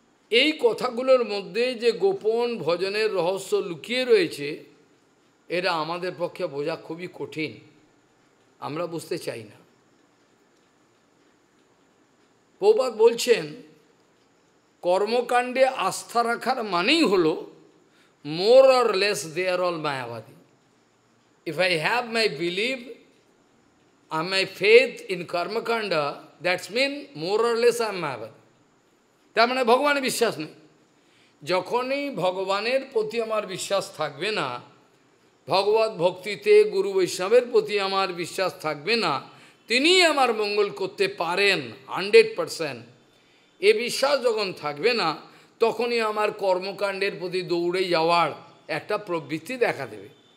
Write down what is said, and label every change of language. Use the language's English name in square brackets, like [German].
[Bangla] এই কথাগুলোর মধ্যে যে গোপন ভজনের রহস্য লুকিয়ে রয়েছে, এটা আমাদের পক্ষে বোঝা খুবই কঠিন, আমরা বুঝতে চাই না। প্রভুপাদ বলছেন কর্মকাণ্ডে আস্থা রাখার মানেই হলো [English] more or less they are all Mayavadi. If I have my belief and my faith in karma kanda, that's mean more or less I am Mayavadi. [Bangla] তার মানে ভগবানের বিশ্বাস নেই। যখনই ভগবানের প্রতি আমার বিশ্বাস থাকবে না, ভগবত ভক্তিতে গুরু বৈষ্ণবের প্রতি আমার বিশ্বাস থাকবে না, তিনিই আমার মঙ্গল করতে পারেন 100%, এ বিশ্বাস যখন থাকবে না, তখনই আমার কর্মকাণ্ডের প্রতি দৌড়ে যাওয়ার একটা প্রবৃত্তি দেখা দেবে।